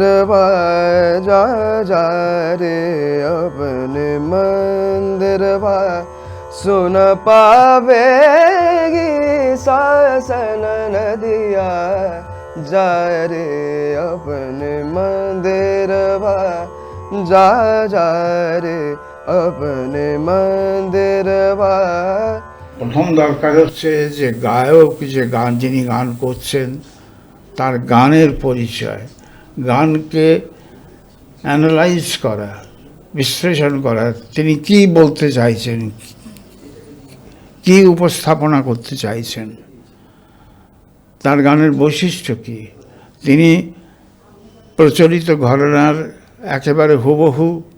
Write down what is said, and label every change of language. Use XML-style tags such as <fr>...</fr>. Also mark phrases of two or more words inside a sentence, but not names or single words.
<hi>जा जा रे अपने मंदिर सुन पावेगी सासन नदिया जा रे अपने मंदिर जा जा रे अपने मंदिर</hi> <bn>প্রথম দরকার হচ্ছে যে গায়ক, যে গান যিনি গান করছেন তার গানের পরিচয়, গানকে অ্যানালাইজ করা, বিশ্লেষণ করা, তিনি কি বলতে চাইছেন, কি উপস্থাপনা করতে চাইছেন, তার গানের বৈশিষ্ট্য কী, তিনি প্রচলিত ঘরানার একেবারে হুবহু</bn>